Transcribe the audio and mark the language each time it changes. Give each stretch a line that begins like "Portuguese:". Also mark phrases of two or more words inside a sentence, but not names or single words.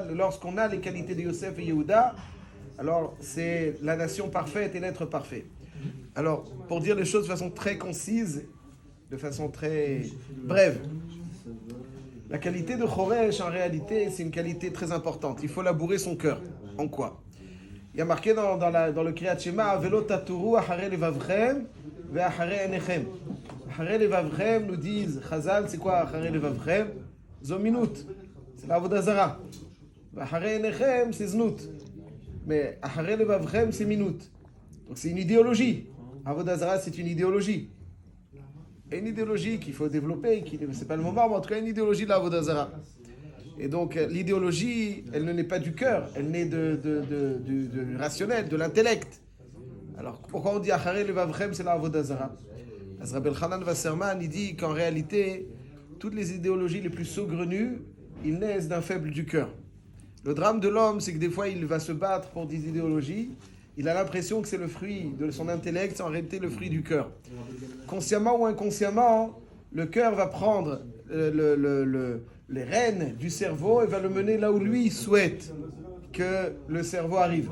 French: Lorsqu'on a les qualités de Yosef et Yehuda, alors c'est la nation parfaite et l'être parfait. Alors, pour dire les choses de façon très concise, de façon très brève, la qualité de Choresh, en réalité, c'est une qualité très importante. Il faut labourer son cœur. En quoi ? Il y a marqué dans le Kriyat Shema,
Hebrew: ולא תתורו אחרי לבבכם ואחרי עיניכם. אחרי לבבכם,
French: nous disent Chazal, c'est quoi
Hebrew: אחרי לבבכם ? Zominut,
French: c'est la
Hebrew: עבודה זרה. אחרי עיניכם,
French: c'est znut. Mais
Hebrew: אחרי לבבכם,
French: c'est minut. Donc c'est une idéologie.
Hebrew: עבודה זרה,
French: c'est une idéologie. Et une idéologie qu'il faut développer, c'est pas le moment, mais en tout cas une idéologie de la
Hebrew: עבודה זרה.
French: Et donc l'idéologie, elle ne naît pas du cœur, elle naît du rationnel, de l'intellect. Alors pourquoi on dit
Hebrew: אחרי לבבכם,
French: c'est la
Hebrew: עבודה זרה?
French: Rabbi Elchanan Wasserman, il dit qu'en réalité, toutes les idéologies les plus saugrenues, ils naissent d'un faible du cœur. Le drame de l'homme, c'est que des fois il va se battre pour des idéologies, il a l'impression que c'est le fruit de son intellect, c'est en réalité le fruit du cœur. Consciemment ou inconsciemment, le cœur va prendre les rênes du cerveau et va le mener là où lui souhaite que le cerveau arrive.